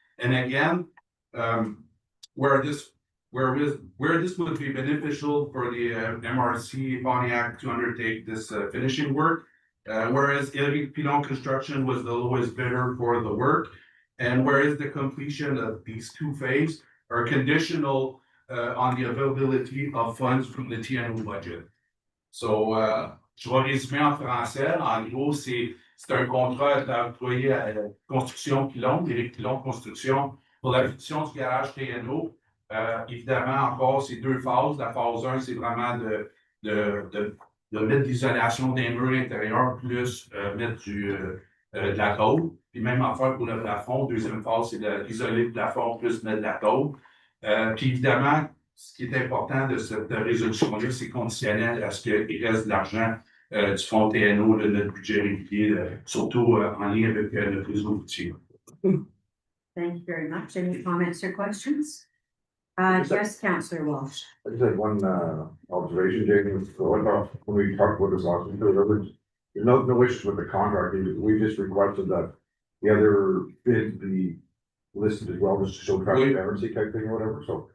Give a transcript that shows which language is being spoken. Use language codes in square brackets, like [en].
[en] And again, where this would be beneficial for the MRC Pontiac to undertake this finishing work, whereas Eric Pilon Construction was the lowest bidder for the work, and whereas the completion of these 2 phases are conditional on the availability of funds from the TNO budget. [fr] So, je vais résumer en français. En gros, c'est un contrat d'employé à Construction Pilon, Éric Pilon Construction, pour la finition du garage TNO. Évidemment, encore, c'est 2 phases. La phase 1, c'est vraiment de mettre l'isolation des murs intérieurs, plus mettre de la tôle. Puis même affaire pour le plafond. Deuxième phase, c'est d'isoler le plafond, plus mettre de la tôle. Puis évidemment, ce qui est important de cette résolution-là, c'est conditionnel à ce qu'il reste de l'argent du fonds TNO, de notre budget régulier, surtout en lien avec notre réseau routier. [en] Thank you very much. Any comments or questions? Yes, Councillor Walsh. I just had one observation, Jamie. So I thought when we talked about this last week, there's no issues with the contract. We just requested that the other bid be listed as well, just to show transparency type thing or whatever, so.